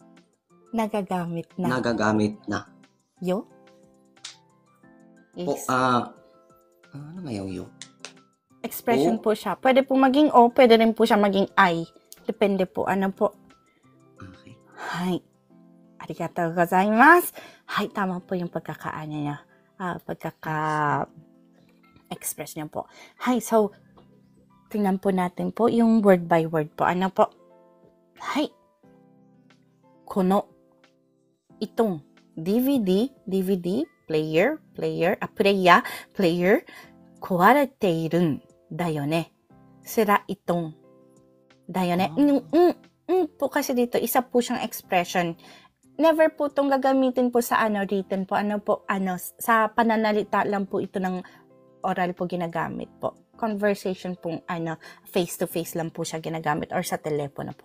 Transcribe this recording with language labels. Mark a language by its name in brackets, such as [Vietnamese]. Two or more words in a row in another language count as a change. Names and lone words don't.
[Filipino] Nagagamit na. Nagagamit na. Yo? Yes. Ano nga yung yo? Expression po siya. Pwede po maging o, pwede rin po siya maging I. Depende po. Ano po? Okay. Hay. [Japanese] ありがとうございます. [Filipino] Hay, tama po yung pagkakaano niya. Pagkaka-express niya po. Hay, so, tingnan po natin po yung [English] word by word [Filipino] po. Ano po? Hay. Kono. Itong DVD, player, [Japanese] 壊れているんだよね. [Filipino] Sira itong [Japanese] だよね. [Filipino] Po kasi dito, isa po siyang expression. Never po itong gagamitin po sa written po. Sa pananalita lang po ito ng oral po ginagamit po. conversation pong face-to-face lang po siya ginagamit or sa telepono po.